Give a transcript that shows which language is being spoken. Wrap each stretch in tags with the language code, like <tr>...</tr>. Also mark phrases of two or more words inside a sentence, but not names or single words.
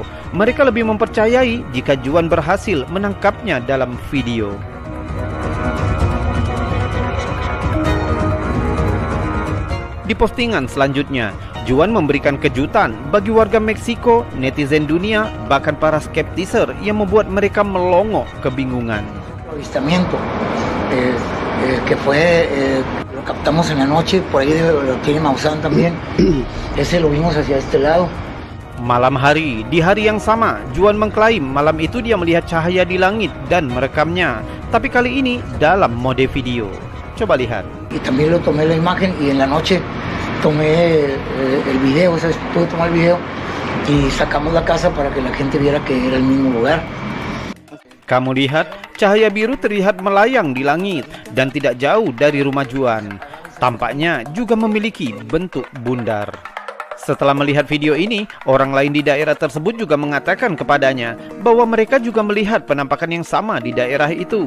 <id>Mereka lebih mempercayai jika Juan berhasil menangkapnya dalam video. Di postingan selanjutnya, Juan memberikan kejutan bagi warga Meksiko, netizen dunia, bahkan para skeptiser yang membuat mereka melongo kebingungan.</id> <es>Avistamiento que fue lo captamos en la noche, por ahí lo tiene Maussan también. Ese lo vimos hacia este lado.</es> <id>Malam hari, di hari yang sama, Juan mengklaim malam itu dia melihat cahaya di langit dan merekamnya, tapi kali ini dalam mode video. Coba lihat.</id> <es>Y también lo tomé la imagen y en la noche tomé el video, o sea, pude tomar el video y sacamos la casa para que la gente viera que era el mismo lugar.</es> <id>Kamu lihat, cahaya biru terlihat melayang di langit dan tidak jauh dari rumah Juan. Tampaknya juga memiliki bentuk bundar. Setelah melihat video ini, orang lain di daerah tersebut juga mengatakan kepadanya bahwa mereka juga melihat penampakan yang sama di daerah itu.</id>